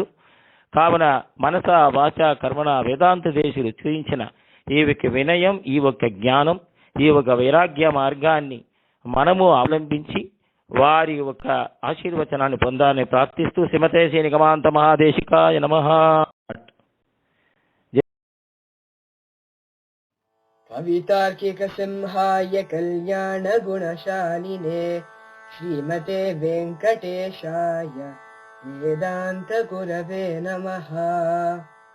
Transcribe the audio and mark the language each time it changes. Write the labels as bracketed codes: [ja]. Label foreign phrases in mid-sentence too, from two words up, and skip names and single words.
[te] కావున మనస వాచ కర్మణ వేదాంత దేశులు చూపించిన ఈ ఒక వినయం, ఈ ఒక జ్ఞానం, ఈ ఒక వైరాగ్య మార్గాన్ని మనము అవలంబించి వారి ఒక ఆశీర్వచనాన్ని పొందాలని ప్రార్థిస్తూ [sa] శ్రీమతే శ్రీ నిగమాంత మహాదేశికాయ నమః. कवितार्किक सिंहाय कल्याण गुणशालिने श्रीमते वेंकटेशाय वेदांत गुरवे नमः.